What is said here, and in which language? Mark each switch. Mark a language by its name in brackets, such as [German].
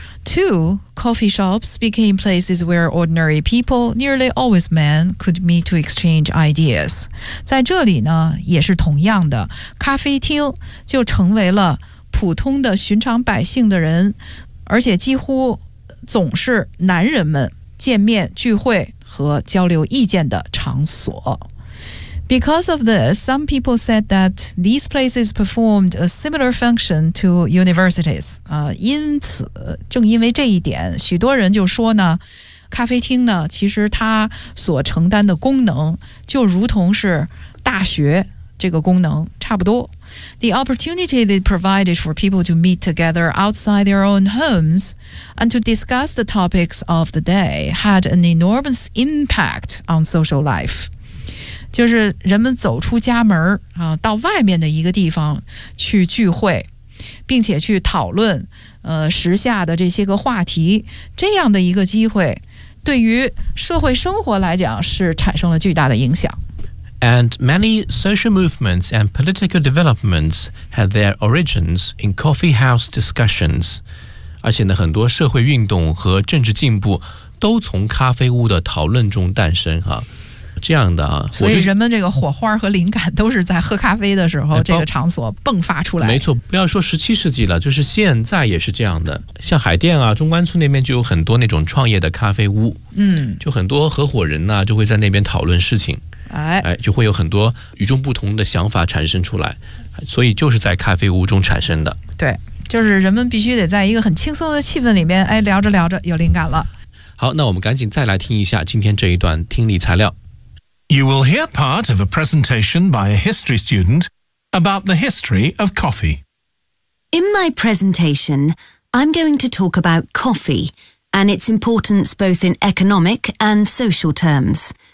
[English] Two, coffee shops became places where ordinary people, nearly always men, could meet to exchange ideas. [Chinese] 在这里呢，也是同样的，咖啡厅就成为了普通的寻常百姓的人，而且几乎总是男人们见面聚会和交流意见的场所。 [English] Because of this, some people said that these places performed a similar function to universities. [Chinese] 因此，正因为这一点，许多人就说呢，咖啡厅呢，其实它所承担的功能就如同是大学这个功能差不多。 [English] The opportunity they provided for people to meet together outside their own homes and to discuss the topics of the day had an enormous impact on social life. [Chinese] 就是人们走出家门啊，到外面的一个地方去聚会，并且去讨论时下的这些个话题，这样的一个机会对于社会生活来讲是产生了巨大的影响。 [English] And many social movements and political developments had their origins in coffee house discussions. [Chinese] 而且呢，很多社会运动和政治进步都从咖啡屋的讨论中诞生啊。这样的啊，所以人们这个火花和灵感都是在喝咖啡的时候这个场所迸发出来。没错，不要说十七世纪了，就是现在也是这样的。像海淀啊，中关村那边就有很多那种创业的咖啡屋，嗯，就很多合伙人呢、啊、就会在那边讨论事情，哎，就会有很多与众不同的想法产生出来，所以就是在咖啡屋中产生的。对，就是人们必须得在一个很轻松的气氛里面，哎，聊着聊着有灵感了。好，那我们赶紧再来听一下今天这一段听力材料。 [English] You will hear part of a presentation by a history student about the history of coffee. In my presentation, I'm going to talk about coffee and its importance both in economic and social terms.